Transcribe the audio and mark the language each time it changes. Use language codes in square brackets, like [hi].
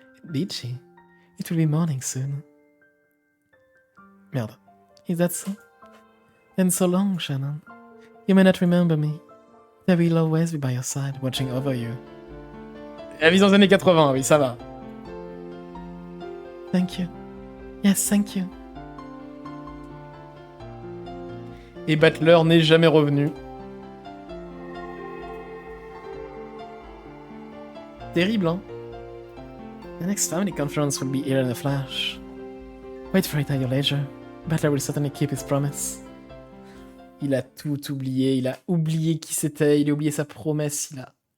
[en] Did she? It will be morning soon. Merde. Is that so? Then so long, Shannon. You may not remember me. I will always be by your side, watching over you. [fr] La vision des années 80, oui, ça va. [en] Thank you. Yes, thank you. [fr] Et Butler n'est jamais revenu. Terrible, hein? [en] The next family conference will be here in a flash. Wait for it at your leisure. Butler will certainly keep his promise. [fr] Il a tout oublié, il a oublié qui c'était, il a oublié sa promesse, il a...